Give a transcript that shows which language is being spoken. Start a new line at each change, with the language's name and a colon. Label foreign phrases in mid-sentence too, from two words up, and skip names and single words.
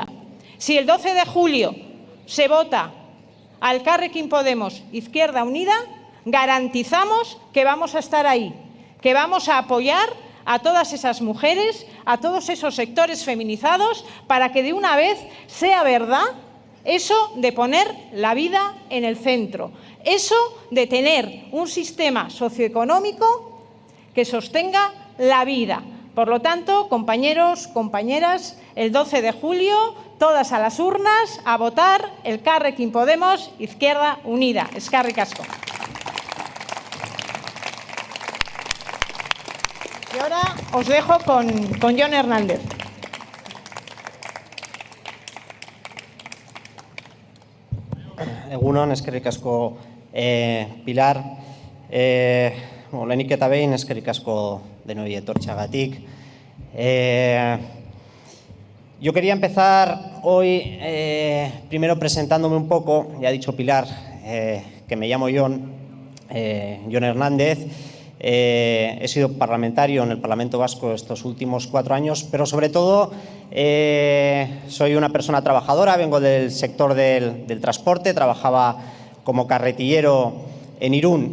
Spanish: Si el 12 de julio se vota al Elkarrekin Podemos Izquierda Unida, garantizamos que vamos a estar ahí, que vamos a apoyar a todas esas mujeres, a todos esos sectores feminizados, para que de una vez sea verdad eso de poner la vida en el centro, eso de tener un sistema socioeconómico que sostenga la vida. Por lo tanto, compañeros, compañeras, el 12 de julio, todas a las urnas, a votar Elkarrekin Podemos Izquierda Unida.
Basque: Eskerrik asko.
Spanish: Y ahora os dejo con Jon Hernández.
Basque: Egunon, eskerrik asko Pilar. Lehenik eta behin, eskerrik asko denoi etortzeagatik.
Spanish: Yo quería empezar hoy primero presentándome un poco. Ya ha dicho Pilar que me llamo Jon Hernández. He sido parlamentario en el Parlamento Vasco estos últimos 4 años, pero sobre todo soy una persona trabajadora, vengo del sector del transporte, trabajaba como carretillero en Irún.